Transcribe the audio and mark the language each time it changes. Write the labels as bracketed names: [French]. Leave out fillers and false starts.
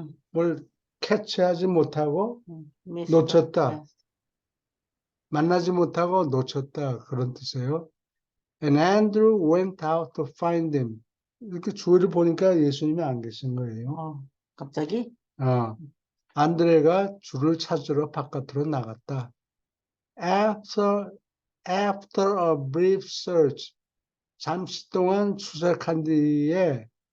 [Korean] 뭘 캐치하지 못하고 놓쳤다. 만나지 못하고 놓쳤다. 그런 뜻이에요. [English] And Andrew went out to find him. [Korean] 이렇게 주위를 보니까 예수님이 안 계신 거예요. 갑자기? 안드레가 주를 찾으러 바깥으로 나갔다. [English] After a brief search, [Korean] 잠시 동안 수색한 뒤에